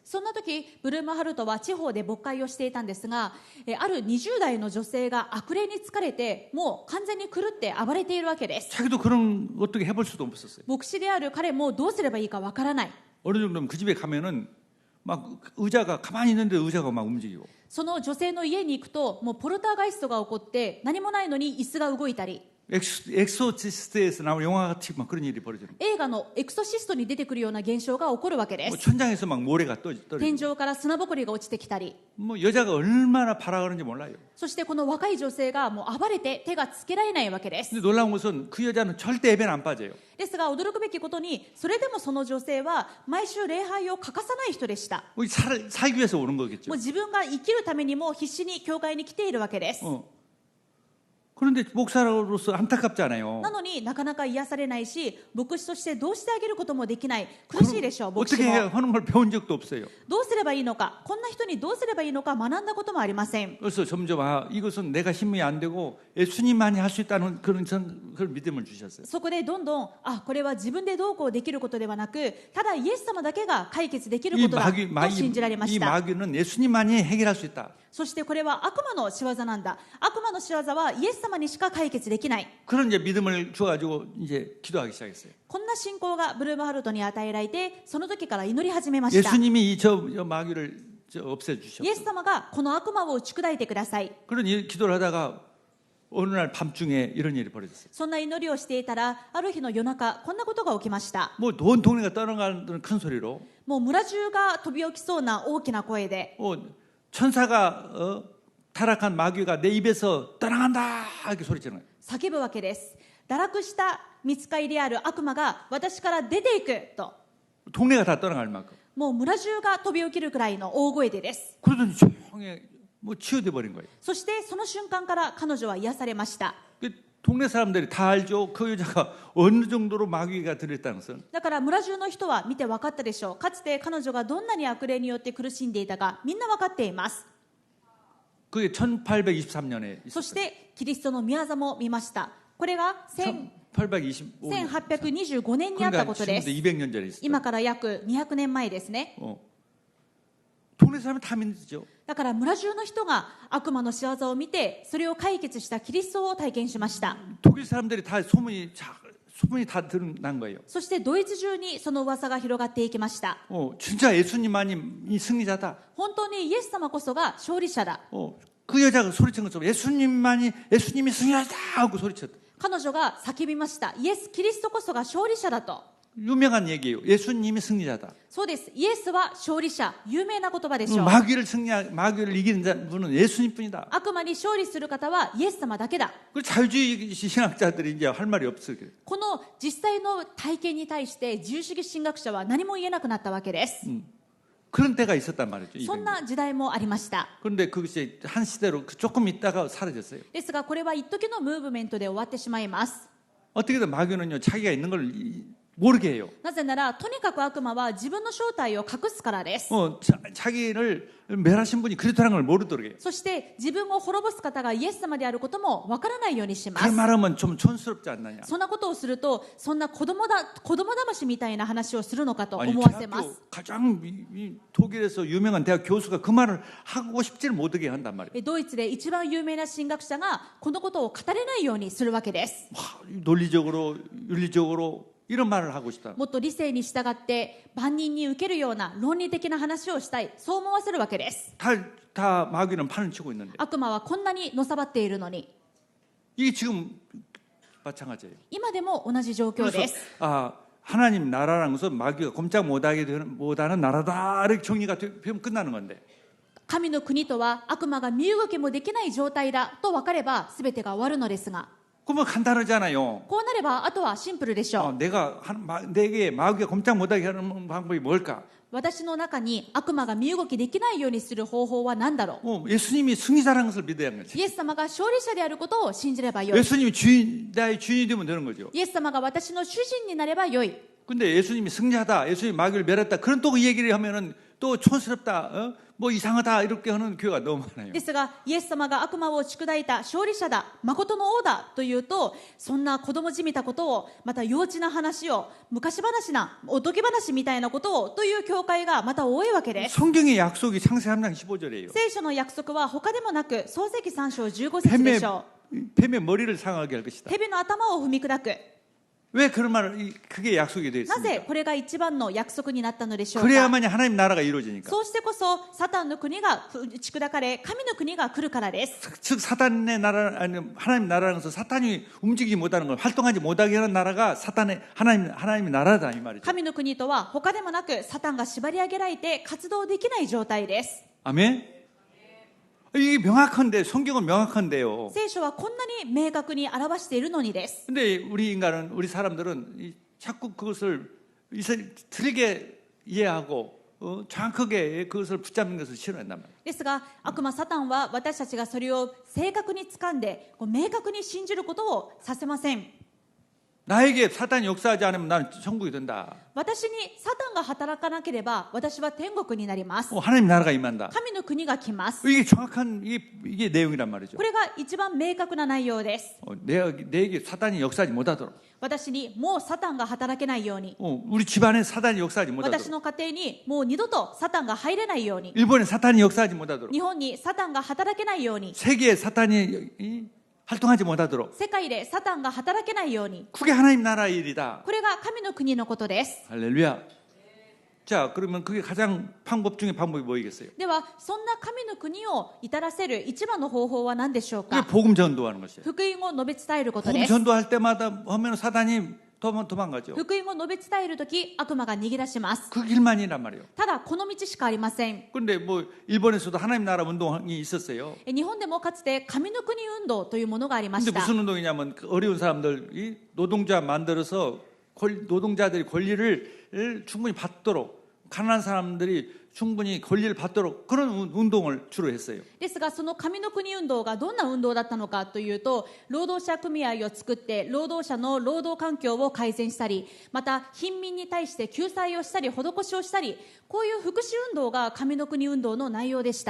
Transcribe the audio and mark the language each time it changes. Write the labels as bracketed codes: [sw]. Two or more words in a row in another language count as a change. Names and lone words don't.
[ja] そんな時ブルームハルトは地方で牧会をしていたんですがある20代の女性が悪霊に疲れてもう完全に狂って暴れているわけです。 [ko] 자기도 그런 어떻게 해볼 수도 없었어요. [ja] 牧師である彼もどうすればいいかわからない。 [ko] 어느 정도면 그 집에 가면은 막 의자가 가만히 있는데 의자가 막 움직이고 [ja] その女性の家に行くともうポルターガイストが起こって何もないのに椅子が動いたり [ko] 엑소시스트에서 나온 영화 같이 막 그런 일이 벌어지는 거예요. [ja] 映画のエクソシストに出てくるような現象が起こるわけで [ko] 뭐 [ja] す。 [ko] 천장에서 막 모래가 떨어지고 [ja] 天井から砂ぼこりが落ちてきたり、 [ko] 뭐 여자가 얼마나 발악하는지 몰라요. [ja] そしてこの若い女性がもう暴れて手がつけられないわけです。 [ko] 근데 놀라운 것은 그 여자는 절대 예배는 안 빠져요. [ja] ですが驚くべきことに、それでもその女性は毎週礼拝を欠かさない人でした。 [ko] 살기 위해서 오는 거겠죠. [ja] もう自分が生きるためにも必死に教会に来ているわけです。 [ko] 그런데 목사로서 안타깝잖아요. [ja] なのになかなか癒されないし、牧師としてどうしてあげることもできない。苦しいでしょう、牧師 [ko] 어떻게 [ja] も。 [ko] 하는 걸 배운 적도 없어요. [ja] どうすればいいのか、こんな人にどうすればいいのか学んだこともありません。 [ko] 그래서 점점 이것은 내가 힘이 안 되고 예수님만이 할 수 있다는 그런 믿음을 주셨어요. [ja] そこでどんどん、これは自分でどうこうできることではなく、ただイエス様だけが解決できることだと信じられまし [ko] 이 [ja] た。 [ko] 마귀는 예수님만이 해결할 수 있다. [ja] そしてこれは悪魔の仕業なんだ。悪魔の仕業はイエス様にしか解決できない。 [ko] 그런 이제 믿음을 줘가지고 이제 기도하기 시작했어요. [ja] こんな信仰がブルームハルトに与えられて、その時から祈り始めました。 [ko] 예수님이 저 마귀를 없애주셨고 [ja] イエス様がこの悪魔を打ち砕いてください。 [ko] 그런 기도를 하다가 어느 날 밤중에 이런 일이 벌어졌어요. [ja] そんな祈りをしていたら、ある日の夜中、こんなことが起きました。 [ko] 뭐 온 동네가 떠나가는 큰 소리로 [ja] もう村中が飛び起きそうな大きな声で、 [ko] 천사가 타락한 마귀가 내 입에서 떠나간다 이렇게 소리치는 거예요. [ja] 叫ぶわけです。堕落した御使いである悪魔が私から出ていくと。 [ko] 동네가 다 떠나갈 만큼. [ja] もう村中が飛び起きるくらいの大声でです。 [ko] 그러더니 조용히 뭐 치유돼 버린 거예요. [ja] そしてその瞬間から彼女は癒されました。 [ko] 동네 사람들이 다 알죠. 그 여자가 어느 정도로 마귀가 들었다는 것은. [ja] だから村中の人は見て分かったでしょう。かつて彼女がどんなに悪霊によって苦しんでいたか、みんな分かっています。 [ko] 그게 1823년에 [ja] そしてキリストの御業も見ました。これが 1825年にあったことです。 [ko] 200년 전에 있었어요. [ja] 今から約200年前ですね。 [ko] 동네 사람은 다 믿죠. [ja] だから村中の人が悪魔の仕業を見て、それを解決したキリストを体験しました。 [ko] 독일 사람들이 다 소문이 다 드러난 거예요. [ja] そしてドイツ中にその噂が広がっていきました。 [ko] 진짜 예수님만이 이 승리자다. [ja] 本当にイエス様こそが勝利者だ。 [ko] 그 여자가 소리친 것처럼 예수님이 승리자다 하고 소리쳤다. [ja] 彼女が叫びました。イエス・キリストこそが勝利者だと。 [ko] 유명한 얘기예요. 예수님이 승리자다. [ja] そうです。イエスは勝利者。有名な言葉でしょう。 [ko] 마귀를 이기는 분은 예수님뿐이다. [ja] 悪魔に勝利する方はイエス様だけだ。 [ko] 그 자유주의 신학자들이 이제 할 말이 없어요. [ja] この実際の体験に対して自由主義神学者は何も言えなくなったわけです。 [ko] 그런 때가 있었단 말이죠. [ja] そんな時代もありました。 [ko] 그런데 그것이 한 시대로 조금 있다가 사라졌어요. [ja] ですがこれは一時のムーブメントで終わってしまいます。 [ko] 어떻게든 마귀는요 자기가 있는 걸 모르게 해요. [ja] なぜならとにかく悪魔は自分の正体を隠すからです。 [ko] 자기를 멸하신 분이 그리스도라는 걸 모르도록 해요. [ja] そして自分を滅ぼす方がイエス様であることもわからないようにしま [ko] 그 [ja] す。 [ko] 말하면 좀 촌스럽지 않느냐. [ja] そんなことをすると、そんな子供騙しみたいな話をするのかと [ko] 아니 [ja] 思わせま [ko] 대학교 [ja] す。 [ko] 가장 독일에서 유명한 대학 교수가 그 말을 하고 싶지를 못하게 한단 말이에요. [ja] ドイツで一番有名な神学者がこのことを語れないようにするわけです。 [ko] 논리적으로 윤리적으로 이런 말을 하고 싶다. [ja] もっと理性に従って万人に受けるような論理的な話をしたい、そう思わせるわけです。 [ko] 다 마귀는 판을 치고 있는데 [ja] 悪魔はこんなにのさばっているのに、 [ko] 이게 지금 마찬가지예요. [ja] 今でも同じ状況です。 [ko] 하나님 나라라는 것은 마귀가 꼼짝 못하는 나라다 이렇게 정리가 되면 끝나는 건데 [ja] 神の国とは悪魔が身動きもできない状態だと分かれば全てが終わるのですが、 [ko] 그러면 간단하잖아요. [ja] こうなればあとはシンプルでしょう。 [ko] 내게 마귀가 꼼짝 못하게 하는 방법이 뭘까? [ja] 私の中に悪魔が身動きできないようにする方法は何だろう。 [ko] 예수님이 승리자라는 것을 믿어야 하는 거지. [ja] イエス様が勝利者であることを信じればよい。 [ko] 예수님이 나의 주인이 되면 되는 거죠. [ja] イエス様が私の主人になればよい。 [ko] 근데 예수님이 승리하다, 예수님이 마귀를 멸했다, 그런 또 그 얘기를 하면은 또 촌스럽다, 뭐 이상하다 이렇게 하는 교회가 너무 많아요. [ja] ですがイエス様が悪魔を打ち砕いた勝利者だ、誠の王だというと、そんな子供じみたことを、また幼稚な話を、昔話なおとぎ話みたいなことをという教会がまた多いわけです。 [ko] 성경의 약속이 창세 3장 15절이에요. [ja] 聖書の約束は他でもなく創世記3章15節でしょう。 [ko] 뱀의 머리를 상하게 할 것이다. [ja] 蛇の頭を踏み砕く。 [ko] 왜 그런 말을 그게 약속이 되어 [ja] なぜ [ko] 있습니까? [ja] これが一番の約束になったのでしょうか。 [ko] 그래야만이 하나님 나라가 이루어지니까. [ja] そうしてこそサタンの国が打ち砕かれ、神の国が来るからです。 [ko] 즉 사단의 나라 아니 하나님 나라는 것은 사탄이 움직이지 못하는 걸 활동하지 못하게 하는 나라가 사탄의 하나님의 나라다 이 말이죠. [ja] 神の国とは他でもなくサタンが縛り上げられて活動できない状態です。 [ko] 아멘. 이게 명확한데 성경은 명확한데요. [ja] 聖書はこんなに明確に表しているのにです。 [ko] 근데 우리 사람들은 자꾸 그것을 틀리게 이해하고 정확하게 그것을 붙잡는 것을 싫어한단 말이에요. [ja] ですが悪魔サタンは私たちがそれを正確に掴んで明確に信じることをさせません。 [ko] 나에게 사탄이 역사하지 않으면 나는 천국이 된다. [ja] 私にサタンが働かなければ私は天国になります。 [ko] 하나님 나라가 임한다. [ja] 神の国が来ます。 [ko] 이게 정확한 이게 내용이란 말이죠. [ja] これが一番明確な内容です。 [ko] 내게 사탄이 역사하지 못하도록. [ja] 私にもうサタンが働けないように、 [ko] 우리 집안에 사탄이 역사하지 [ja] 私 [ko] 못하도록. [ja] の家庭にもう二度とサタンが入れないように、 [ko] 일본에 사탄이 역사하지 못하도록. [ja] 日本にサタンが働けないように、 [ko] 세계에 사탄이 활동하지 못하도록. [ja] 世界でサタンが働けないように、 [ko] 그게 하나님 나라의 일이다. [ja] これが神の国のことです。 [ko] 할렐루야. 자, 그러면 그게 가장 방법 중에 방법이 뭐이겠어요? [ja] ではそんな神の国を至らせる一番の方法は何でしょう [ko] 그게 [ja] か。 [ko] 복음 전도하는 것이에요. [ja] 福音を述べ伝えること [ko] 복음 [ja] です。 [ko] 전도할 때마다 하면 사탄이 도망가죠. [ja] 福音を述べ伝えるとき悪魔が逃げ出します。 [ko] 그 길만이란 말이에요. [ja] ただこの道しかありません。 [ko] 그런데 뭐 일본에서도 하나님 나라 운동이 있었어요. [ja] 日本でもかつて神の国運動というものがありま [ko] 근데 [ja] した。 [ko] 무슨 운동이냐면 그 어려운 사람들이 노동자 만들어서 노동자들이 권리를 충분히 받도록 가난한 사람들이 충분히 권리를 받도록 그런 운동을 주로 했어요. [ja] ですがその神の国運動がどんな運動だったのかというと、労働者組合を作って労働者の労働環境を改善したり、また貧民に対して救済をしたり施しをしたり、こういう福祉運動が神の国運動の内容でした。